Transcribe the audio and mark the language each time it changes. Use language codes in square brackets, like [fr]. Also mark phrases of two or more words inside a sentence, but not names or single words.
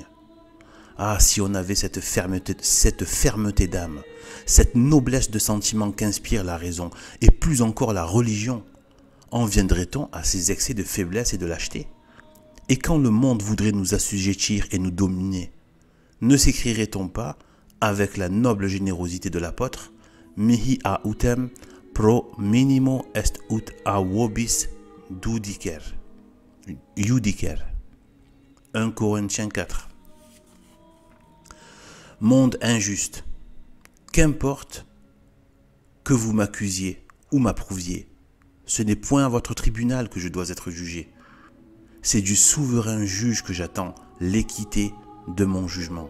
[fr] Ah, si on avait cette fermeté d'âme, cette noblesse de sentiment qu'inspire la raison, et plus encore la religion, en viendrait-on à ces excès de faiblesse et de lâcheté? Et quand le monde voudrait nous assujettir et nous dominer, ne s'écrirait-on pas, avec la noble générosité de l'apôtre, [la] mihi autem pro minimo est ut a vobis judicer. [fr] 1 Corinthiens 4. Monde injuste, qu'importe que vous m'accusiez ou m'approuviez, ce n'est point à votre tribunal que je dois être jugé. C'est du souverain juge que j'attends l'équité de mon jugement.